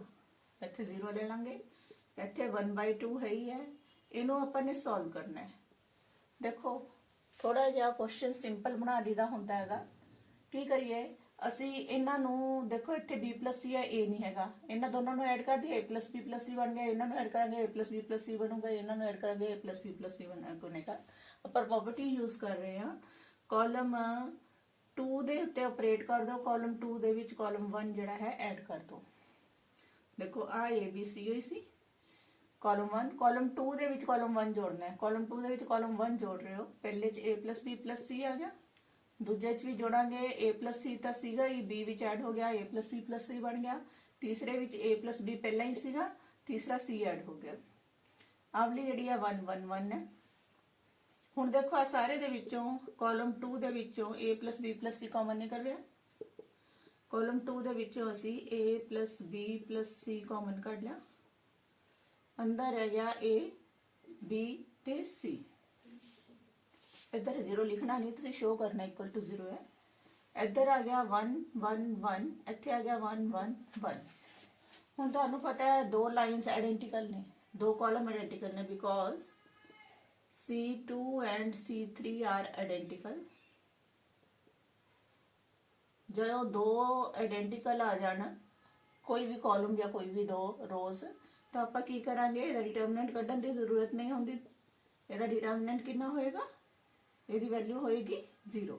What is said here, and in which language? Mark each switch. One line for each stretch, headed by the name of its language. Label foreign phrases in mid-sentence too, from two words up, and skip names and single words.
Punjabi: ਇੱਥੇ 0 ਲੈ ਲਾਂਗੇ, ਇੱਥੇ 1/2 ਹੈ ਹੀ ਹੈ। ਇਹਨੂੰ ਆਪਾਂ ਨੇ ਸੋਲਵ ਕਰਨਾ ਹੈ। ਦੇਖੋ ਥੋੜਾ ਜਿਹਾ ਕੁਐਸਚਨ ਸਿੰਪਲ ਬਣਾ ਦੀਦਾ ਹੁੰਦਾ ਹੈਗਾ। ਕੀ ਕਰੀਏ ਅਸੀਂ ਇਹਨਾਂ ਨੂੰ, ਦੇਖੋ ਇੱਥੇ
English: b plus c
Punjabi: ਹੈ, a ਨਹੀਂ ਹੈਗਾ, ਇਹਨਾਂ ਦੋਨਾਂ ਨੂੰ ਐਡ ਕਰ ਦਈਏ,
English: a plus b plus c
Punjabi: ਬਣ ਗਿਆ। ਇਹਨਾਂ ਨੂੰ ਐਡ ਕਰਾਂਗੇ
English: a plus b plus c
Punjabi: ਬਣੂਗਾ, ਇਹਨਾਂ ਨੂੰ ਐਡ ਕਰਾਂਗੇ
English: a plus b plus c
Punjabi: ਬਣੇਗਾ। ਆਪਾਂ
English: property use
Punjabi: ਕਰ ਰਹੇ ਹਾਂ। ਕਾਲਮ 2 ਦੇ ਉੱਤੇ ਆਪਰੇਟ ਕਰ ਦਿਓ, ਕਾਲਮ 2 ਦੇ ਵਿੱਚ ਕਾਲਮ 1 ਜਿਹੜਾ ਹੈ ਐਡ ਕਰ ਦਿਓ। ਦੇਖੋ ਆ a b c ਹੋਈ ਸੀ ਕਾਲਮ 1, ਕਾਲਮ 2 ਦੇ ਵਿੱਚ ਕਾਲਮ 1 ਜੋੜਨਾ ਹੈ। ਕਾਲਮ 2 ਦੇ ਵਿੱਚ ਕਾਲਮ 1 ਜੋੜ ਰਹੇ ਹੋ, ਪਹਿਲੇ ਚ
English: a plus b plus c
Punjabi: ਆ ਗਿਆ, ਦੂਜੇ ਚ ਵੀ ਜੋੜਾਂਗੇ
English: a plus c
Punjabi: ਤਾਂ ਸੀਗਾ ਹੀ, b ਵਿੱਚ ਐਡ ਹੋ ਗਿਆ
English: a plus b plus c
Punjabi: ਬਣ ਗਿਆ। ਤੀਸਰੇ ਵਿੱਚ
English: a plus b
Punjabi: ਪਹਿਲਾਂ ਹੀ ਸੀਗਾ, ਤੀਸਰਾ c ਐਡ ਹੋ ਗਿਆ। ਆਵਲੀ ਜਿਹੜੀ ਆ 1 1 1 ਹੈ। ਹੁਣ ਦੇਖੋ ਆ ਸਾਰੇ ਦੇ ਵਿੱਚੋਂ ਕਾਲਮ 2 ਦੇ ਵਿੱਚੋਂ
English: a plus b plus c
Punjabi: ਕਾਮਨ ਨਿਕਲ ਰਿਹਾ। ਕਾਲਮ 2 ਦੇ ਵਿੱਚੋਂ ਅਸੀਂ
English: a plus b plus c
Punjabi: ਕਾਮਨ ਕੱਢ ਲਿਆ, ਅੰਦਰ ਰਹਿ ਗਿਆ a b ਤੇ c। ਇੱਧਰ 0 ਲਿਖਣਾ ਨਹੀਂ, ਤੁਸੀਂ ਸ਼ੋ ਕਰਨਾ
English: equal to
Punjabi: 0 ਹੈ। ਇੱਧਰ ਆ ਗਿਆ 1 1 1, ਇੱਥੇ ਆ ਗਿਆ 1 1 1। ਹੁਣ ਤੁਹਾਨੂੰ ਪਤਾ ਹੈ ਦੋ ਲਾਈਨਸ ਆਇਡੈਂਟੀਕਲ ਨੇ, ਦੋ ਕਾਲਮ ਆਇਡੈਂਟੀਕਲ ਨੇ, ਬਿਕੋਜ਼
English: C2 and C3 are identical।
Punjabi: ਜਦੋਂ ਦੋ ਆਇਡੈਂਟੀਕਲ ਆ ਜਾਣ ਕੋਈ ਵੀ ਕਾਲਮ ਜਾਂ ਕੋਈ ਵੀ ਦੋ ਰੋਜ਼, ਤਾਂ ਆਪਾਂ ਕੀ ਕਰਾਂਗੇ, ਇਹਦਾ ਡਿਟਰਮੀਨੈਂਟ ਕੱਢਣ ਦੀ ਜ਼ਰੂਰਤ ਨਹੀਂ ਹੁੰਦੀ। ਇਹਦਾ ਡਿਟਰਮੀਨੈਂਟ ਕਿੰਨਾ ਹੋਏਗਾ, ਇਹਦੀ ਵੈਲਿਊ ਹੋਏਗੀ 0।